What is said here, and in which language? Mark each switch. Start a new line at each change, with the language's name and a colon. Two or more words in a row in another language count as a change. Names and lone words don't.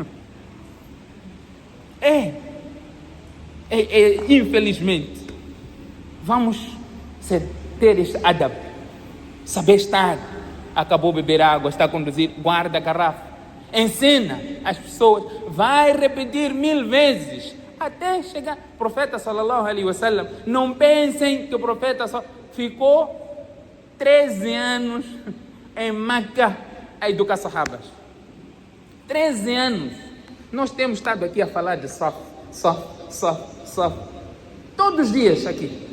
Portuguese: Infelizmente, vamos ter este adab, saber estar. Acabou de beber água, está a conduzir, guarda a garrafa. Ensina as pessoas, vai repetir 1000 vezes, até chegar. O profeta
Arabic: صلى الله عليه وسلم,
Portuguese: não pensem que o profeta ficou 13 anos em Meca a educar sahabas. 13 anos. Nós temos estado aqui a falar de saf. Todos os dias aqui.